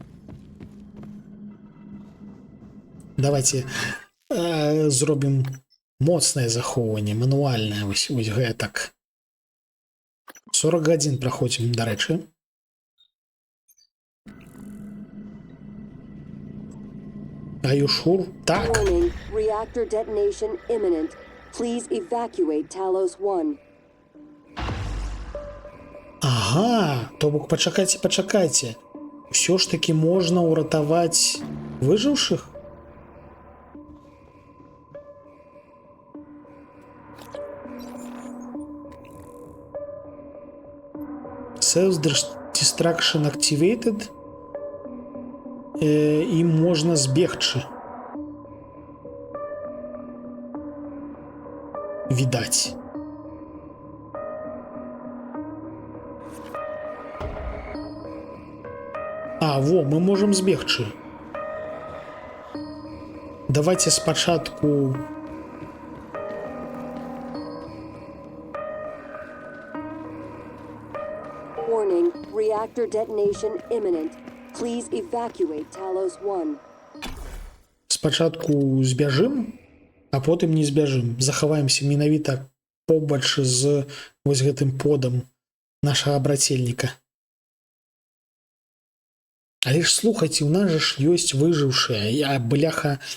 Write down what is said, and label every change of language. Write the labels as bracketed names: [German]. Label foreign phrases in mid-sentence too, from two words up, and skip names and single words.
[Belarusian] Давайте зробім моцнае захоўванне, мануальнае, вось гэтак. 40 гадзін праходзім, дарэчы. Аюшур? Так. [English] Warning, reactor detonation imminent. Please evacuate Talos 1. [Belarusian] Ага, то бок пачакайце. Усё ж таки можна ўратаваць выжыўшых? [English] Self-destruction activated. [Belarusian] І можна збегчы. Відаць. Во, [Russian] мы можем [Belarusian] збегчы. Давайте спачатку... [English] Warning, reactor detonation imminent. Please evacuate Talos 1. [Belarusian] Спачатку збяжым, а потым не збяжым. Захаваемся менавіта побач з вось гэтым подам нашага брацельніка. Але ж слухайце, у нас ж ёсць выжыўшыя, бляха.